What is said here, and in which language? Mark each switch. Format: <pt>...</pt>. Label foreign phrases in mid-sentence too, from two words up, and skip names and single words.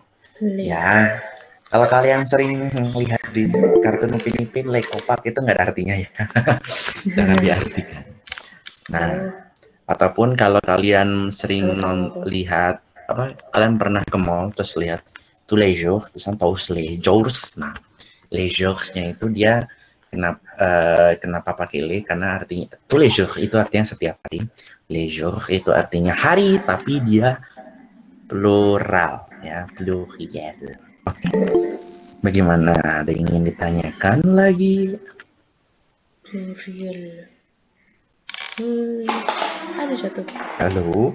<id>Ya. Kalau kalian sering lihat di kartun Upin Ipin, le kopak itu nggak ada artinya ya. Jangan diartikan. Nah, ataupun kalau kalian sering Halo. lihat kalian pernah ke mall terus lihat</id> <fr>tous les jours,</fr> <id>tulisan</id> <fr>tous les jours.</fr> <id>Nah,</id> <fr>les jours-</fr> <id>nya itu dia kenapa pakai le? Karena artinya</id> <fr>tous les jours</fr> <id>itu artinya setiap hari.</id> <fr>Les jours</fr> <id>itu artinya hari, tapi dia plural ya, pluriel. Oke. Bagaimana? Ada yang ingin ditanyakan lagi? Pluriel. Ada satu. Halo,</id>